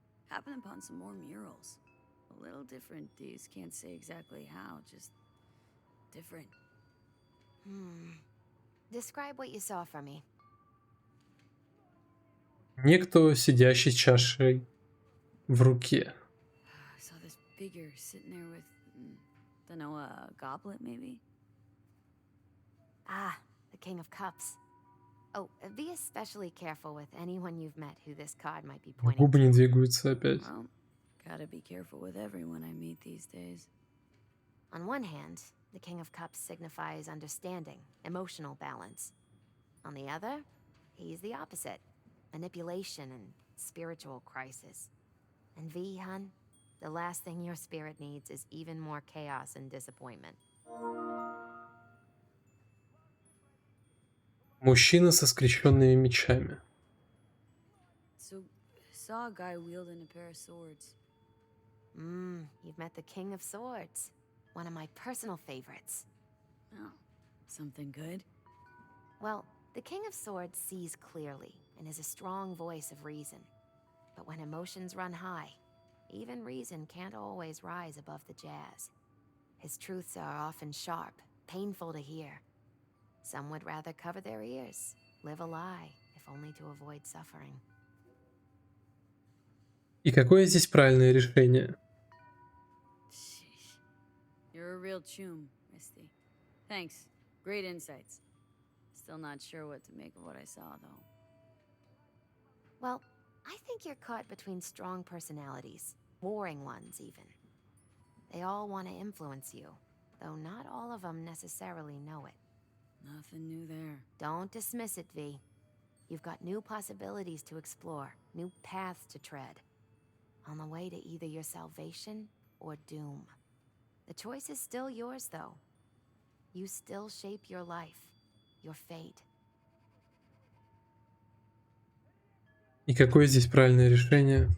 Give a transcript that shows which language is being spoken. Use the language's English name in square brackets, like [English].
[English] Happened upon some more murals. A little different, these. Can't say exactly how, just different. Describe what you saw for me. [Russian] Некто, сидящий с чашей в руке. [English] I saw this figure sitting there with, don't know, a goblet maybe? Ah, the King of Cups. Oh, be especially careful with anyone you've met who this card might be pointing [Russian] Губы не [English] to. [Russian] двигаются опять. [English] Well, gotta be careful with everyone I meet these days. On one hand, the King of Cups signifies understanding, emotional balance. On the other, he's the opposite, manipulation and spiritual crisis. And V, hun, the last thing your spirit needs is even more chaos and disappointment. [Russian] Мужчина со скрещенными мечами. [English] So, saw a guy wielding a pair of swords. You've met the King of Swords, one of my personal favorites. Oh, something good? Well, the King of Swords sees clearly and is a strong voice of reason. But when emotions run high, even reason can't always rise above the jazz. His truths are often sharp, painful to hear. Some would rather cover their ears, live a lie, if only to avoid suffering. [Russian] И какое здесь правильное решение? [English] Sheesh. You're a real chum, Misty. Thanks. Great insights. Still not sure what to make of what I saw, though. Well, I think you're caught between strong personalities, warring ones even. They all want to influence you, though not all of them necessarily know it. Nothing new there. Don't dismiss it, V. You've got new possibilities to explore, new paths to tread. On the way to either your salvation or doom. The choice is still yours, though. You still shape your life, your fate. [Russian] И какое здесь правильное решение?